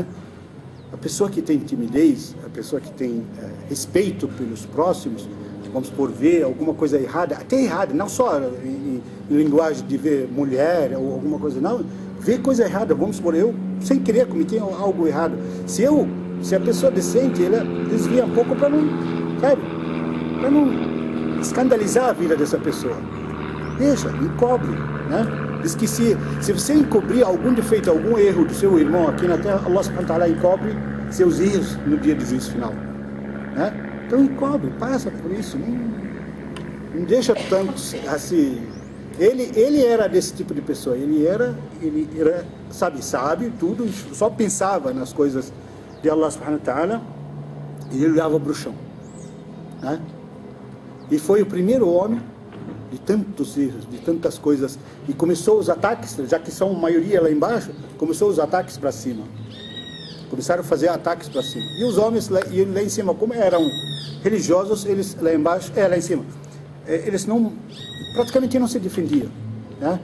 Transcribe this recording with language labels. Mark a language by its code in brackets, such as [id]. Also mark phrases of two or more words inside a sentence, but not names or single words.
[pt] A pessoa que tem timidez, a pessoa que tem respeito pelos próximos, vamos por ver alguma coisa errada, até errada, não só em linguagem de ver mulher ou alguma coisa, não, ver coisa errada, vamos supor, eu sem querer cometi algo errado, se a pessoa decente, ela desvia um pouco para não, sabe, para não escandalizar a vida dessa pessoa, deixa, encobre, né? Diz que se você encobrir algum defeito, algum erro do seu irmão aqui na terra, [ar] الله سبحانه وتعالى [pt] encobre seus erros no dia do juízo final, né? Então encobre, passa por isso, não deixa tanto assim. Ele era desse tipo de pessoa, ele era sabe tudo, só pensava nas coisas de [ar] الله سبحانه وتعالى [pt] e ele olhava para o chão, né? E foi o primeiro homem de tantos erros, de tantas coisas, e começou os ataques, já que são maioria lá embaixo, começou os ataques para cima, começaram a fazer ataques para cima, e os homens lá em cima, como eram religiosos, eles lá embaixo, lá em cima, eles praticamente não se defendiam, né?